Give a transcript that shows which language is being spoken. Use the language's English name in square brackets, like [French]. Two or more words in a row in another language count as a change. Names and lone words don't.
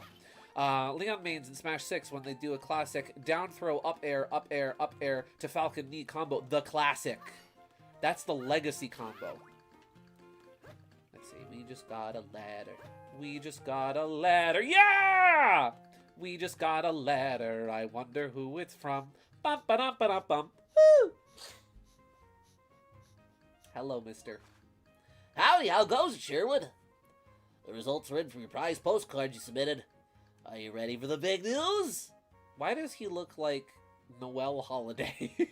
[English] Leon mains in Smash 6 when they do a classic down throw, up air, up air, up air to Falcon knee combo. The classic. That's the legacy combo. Let's see. We just got a letter. We just got a letter. Yeah! We just got a letter. I wonder who it's from. Bum, ba-dum, ba-dum, bum. Woo! Hello, mister. Howdy, how goes it, Sherwood? The results are in from your prize postcard you submitted. Are you ready for the big news? Why does he look like Noel Holiday?